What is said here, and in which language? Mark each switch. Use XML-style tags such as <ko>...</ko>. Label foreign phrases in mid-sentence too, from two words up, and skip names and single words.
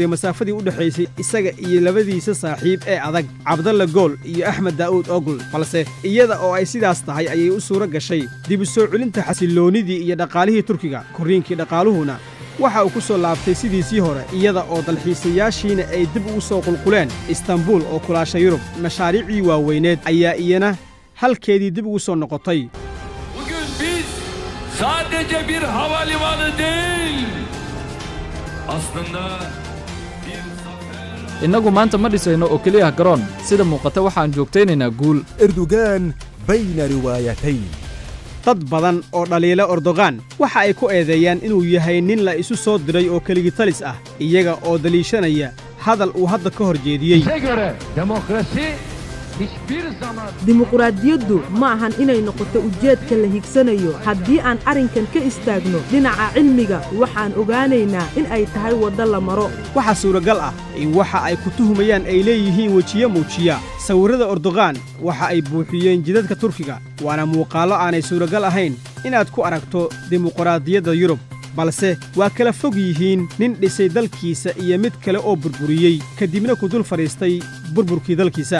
<so>masaafadii u dhaxaysay isaga iyo labadiisa saaxiib ee adag Abdalla Gol iyo Ahmed Daoud Ogul balse iyada oo ay sidaas tahay ayay u suura gashay dib u soo celinta xasiloonidii iyo dhaqaalihii Turkiga koriinkii dhaqaaluhuna waxa uu ku soo laabtay sidiisii hore iyada oo dalxiisayaashiina ay dib ugu soo qulquleen Istanbul oo kulaasha Yurub mashaariicii waaweyneed ayaa iyana halkeedii dib ugu soo noqotay</so> <tr>Bugün biz sadece bir havalimanı değil, aslında bir zafer.</tr> <so>innagu maanta ma dhisayno oo keliya garoon sida muuqata waxaan joogtaynaynaa guul</so> <ar>إردوغان بين روايتين</ar> <so>dad badan oo dhaliila Erdogan waxa ay ku eedeeyaan inuu yahay nin la isu soo diray oo keligi talis ah iyaga oo daliishanaya hadal uu hadda ka hor jeediyey</so> <tr>Bize göre demokrasi</tr> <so>dimuqraadiyaddu ma ahan inay noqoto ujeedka la higsanayo. haddii aan arrinkan ka istaagno dhinaca cilmiga waxaan ogaanaynaa in ay tahay waddo la maro. waxaa suuragal ah in waxa ay ku tuhumayaan ay leeyihiin wejiyo muujiya sawirrada Erdogan waxa ay buuxiyeen jidadka Turkiga, waana muuqaallo aanay suuragal ahayn inaad ku aragto dimuqraadiyadda Yurub, balse waa kala fog yihiin nin dhisay dalkiisa iyo mid kale oo burburiyey kadibna ku dul fadhiistay burburkii dalkiisa.</so>